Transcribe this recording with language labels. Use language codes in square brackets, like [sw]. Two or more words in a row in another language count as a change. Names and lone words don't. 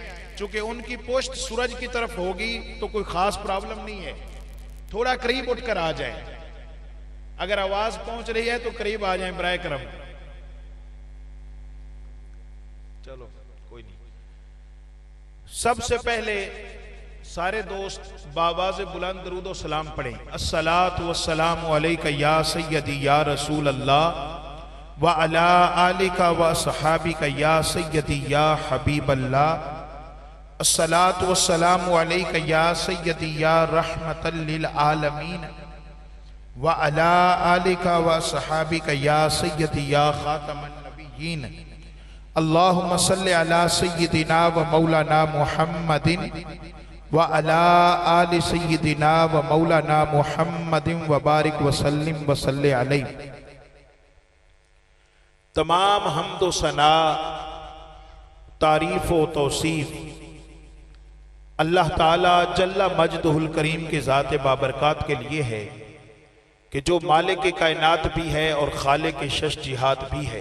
[ur] چونکہ ان کی پوسٹ سورج کی طرف ہوگی تو کوئی خاص پرابلم نہیں ہے، تھوڑا قریب اٹھ کر آ جائے. اگر آواز پہنچ رہی ہے تو قریب آ جائے برائے کرم. چلو کوئی نہیں. سب سے پہلے سارے دوست باآواز بلند درود و سلام پڑھیں. [ar] الصلاة والسلام عليك يا سيدي يا رسول الله وعلى آلك وصحابك يا سيدي يا حبيب الله الصلاة والسلام عليك يا سيدي يا رحمة للعالمين وعلى آلك وصحابك يا سيدي يا خاتم النبيين اللهم صل على سيدنا ومولانا محمد وعلى آل سيدنا ومولانا محمد وبارك وسلم وصل عليه. [ur] تمام حمد و ثنا، تعریف و توصیف اللہ تعالی [ar] جل مجده الكريم [ur] کے ذات بابرکات کے لیے ہے کہ جو مالک کے کائنات بھی ہے اور خالق کے شش جہاد بھی ہے.